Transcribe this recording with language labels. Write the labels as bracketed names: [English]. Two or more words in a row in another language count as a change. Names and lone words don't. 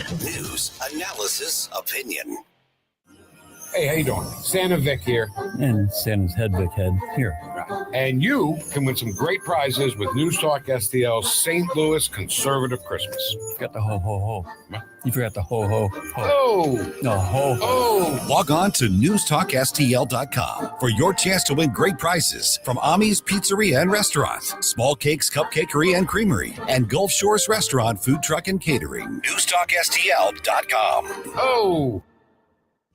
[English] News, analysis, opinion. Hey, how you doing? Santa Vic here. And Santa's head Vic head here. And you can win some great prizes with News Talk STL's St. Louis Conservative Christmas. You forgot the ho, ho, ho. You forgot the ho, ho, ho. Oh! No, ho, ho. Oh! Log on to NewsTalkSTL.com for your chance to win great prizes from Ami's Pizzeria and Restaurant, Small Cakes Cupcakery and Creamery, and Gulf Shores Restaurant, Food Truck and Catering. NewsTalkSTL.com. Oh!